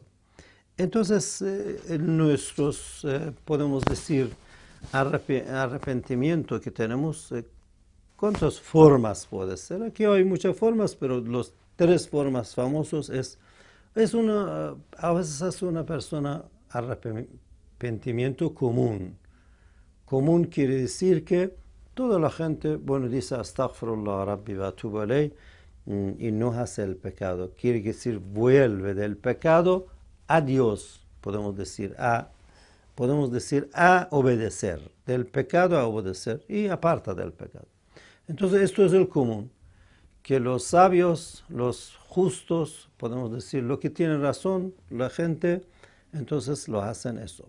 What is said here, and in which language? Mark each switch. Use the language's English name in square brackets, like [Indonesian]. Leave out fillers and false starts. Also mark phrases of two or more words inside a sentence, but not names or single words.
[Spanish] Entonces, podemos decir, arrepentimiento que tenemos, ¿cuántas formas puede ser? Aquí hay muchas formas, pero las 3 formas famosas a veces hace una persona arrepentimiento común. Común quiere decir que toda la gente, dice [Arabic] أستغفر الله ربي وأتوب إليه [Spanish] y no hace el pecado. Quiere decir, vuelve del pecado a Dios, podemos decir a obedecer, del pecado a obedecer y aparta del pecado. Entonces esto es el común, que los sabios, los justos, podemos decir, lo que tienen razón, la gente, entonces lo hacen eso.